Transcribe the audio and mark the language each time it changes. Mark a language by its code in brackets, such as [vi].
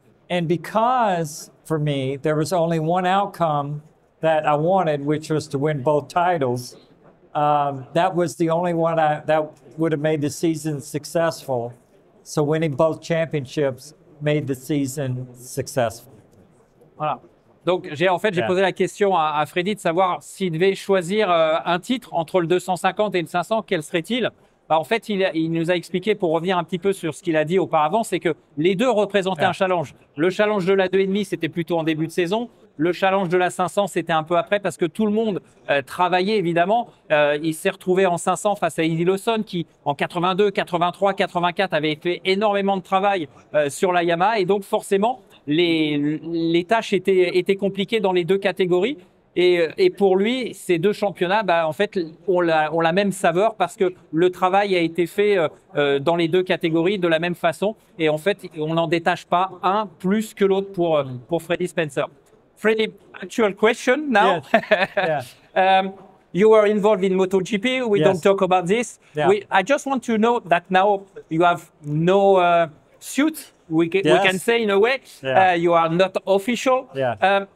[en] And because, for me, there was only one outcome that I wanted, which was to win both titles, that was the only one that would have made the season successful. So winning both championships made the season successful. [fr] Voilà. Donc, j'ai posé la question à Freddy de savoir s'il devait choisir un titre entre le 250 et le 500, quel serait-il? Bah, en fait, il nous a expliqué, pour revenir un petit peu sur ce qu'il a dit auparavant, c'est que les deux représentaient un challenge. Le challenge de la 2,5, c'était plutôt en début de saison. Le challenge de la 500, c'était un peu après parce que tout le monde travaillait, évidemment. Il s'est retrouvé en 500 face à Eddie Lawson qui, en 82, 83, 84, avait fait énormément de travail sur la Yamaha. Et donc, forcément, les tâches étaient compliquées dans les deux catégories. Et pour lui, ces deux championnats, bah, en fait, ont la même saveur parce que le travail a été fait dans les deux catégories de la même façon. Et en fait, on n'en détache pas un plus que l'autre pour Freddy Spencer. [en] Freddy, actual question now. Yes. Yeah. You were involved in MotoGP. We don't talk about this. Yeah. I just want to know that now you have no suit. We can say in a way, you are not official. Yeah.